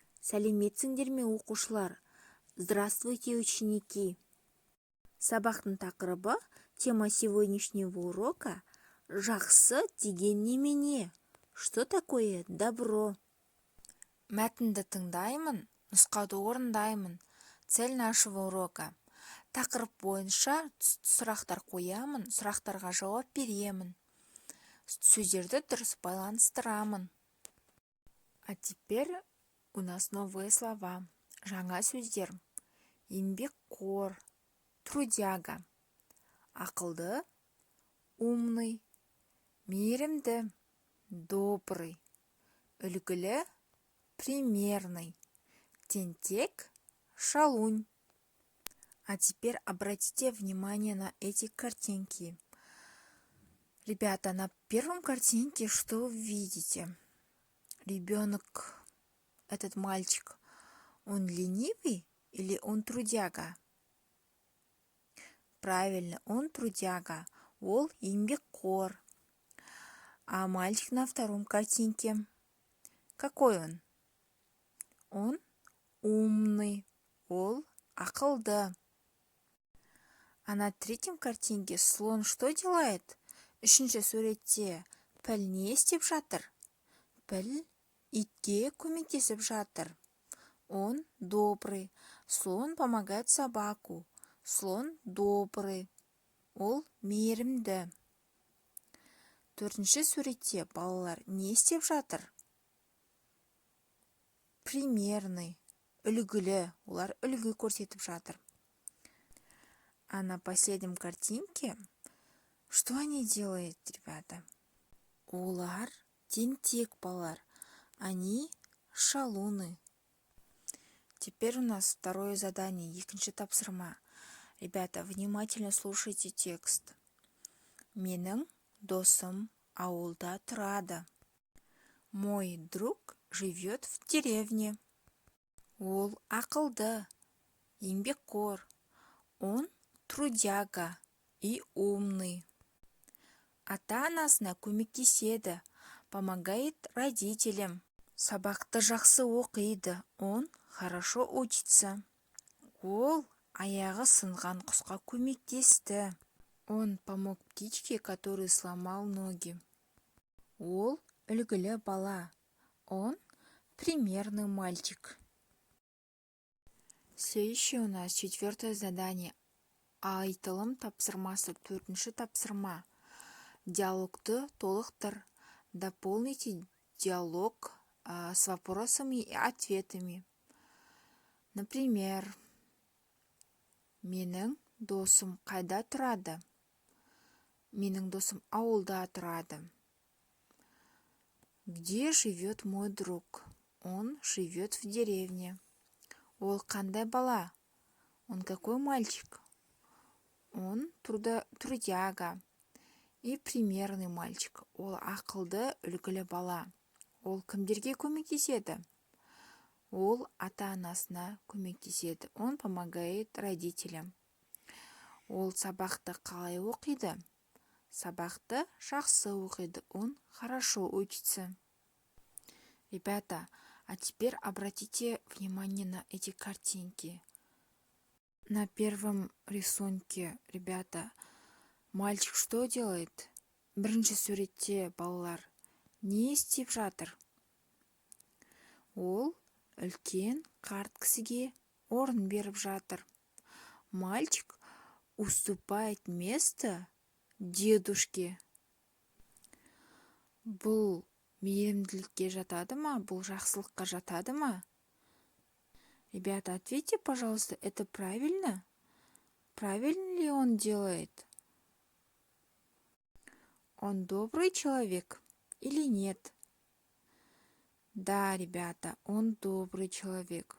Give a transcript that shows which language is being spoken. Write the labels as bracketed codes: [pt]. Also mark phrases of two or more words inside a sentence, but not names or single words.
[kk] Сәлеметсіңдер ме оқушылар? [ru] Здравствуйте, ученики! [kk] Сабақтың тақырыбы, [ru] тема сегодняшнего урока – [kk] жақсы деген немене? [ru] Что такое добро? [kk] Мәтінді тыңдаймын, нұсқауды орындаймын. [ru] Цель нашего урока. [kk] Тақырып бойынша сұрақтар қоямын, сұрақтарға жауап беремін. Сөздерді дұрыс байланыстырамын. [ru] А теперь у нас новые слова. [kk] Жаңа сөздер. Еңбекқор, трудяга. Ақылды, умный, мейірімді, добрый, үлгілі, примерный, тентек, шалунь. [ru] А теперь обратите внимание на эти картинки. Ребята, на первом картинке что вы видите? Ребенок, этот мальчик, он ленивый или он трудяга? Правильно, он трудяга. [kk] Ол еңбекқор. [ru] А мальчик на втором картинке, какой он? Он умный. [kk] Ол ақылды. [ru] А на третьем картинке слон что делает? [kk] Үшінші суретте піл не істеп жатыр? Піл итке көмектесіп жатыр. [ru] Он добрый. Слон помогает собаку. Слон добрый. [kk] Ол мейірімді. Төртінші суретте балалар не істеп жатыр? Примерный. Үлгілі. Олар үлгі көрсетіп жатыр. [ru] А на последнем картинке что они делают, ребята? [kk] Олар тентек балалар. [ru] Они шалуны. Теперь у нас второе задание, [kk] екінші тапсырма. [ru] Ребята, внимательно слушайте текст. [kk] Менің досым ауылда тұрады. [ru] Мой друг живет в деревне. [kk] Ол ақылды, еңбекқор. [ru] Он трудяга и умный. [kk] Ата-анасына көмектеседі, [ru] помогает родителям. [kk] Сабақты жақсы оқиды, [ru] он хорошо учится. [kk] Ол аяғы сынған құсқа көмектесті. [ru] Он помог птичке, который сломал ноги. [kk] Ол үлгілі бала. [ru] Он примерный мальчик. Следующее у нас четвертое задание. [kk] Айтылым тапсырмасы, төртінші тапсырма. Диалогты толықтыр. [ru] Дополните диалог с вопросами и ответами. Например, [kk] менің досым қайда тұрады? Менің досым ауылда тұрады. [ru] Где живет мой друг? Он живет в деревне. [kk] Ол қандай бала? [ru] Он какой мальчик? Он трудяга и примерный мальчик. [kk] Ол ақылды, үлгілі бала. Ол кімдерге көмектеседі? Ол ата-анасына көмектеседі. [ru] Он помогает родителям. [kk] Ол сабақты қалай оқиды? Сабақты жақсы оқиды. [ru] Он хорошо учится. Ребята, а теперь обратите внимание на эти картинки. На первом рисунке, ребята, мальчик что делает? [kk] Бірінші суретте балалар не істеп жатыр? Ол үлкен қарт кісіге орын беріп жатыр. [ru] Мальчик уступает место дедушке. [kk] Бұл мейірімділікке жатады ма? Бұл жақсылыққа жатады ма? [ru] Ребята, ответьте, пожалуйста, это правильно? Правильно ли он делает? Он добрый человек или нет? Да, ребята, он добрый человек.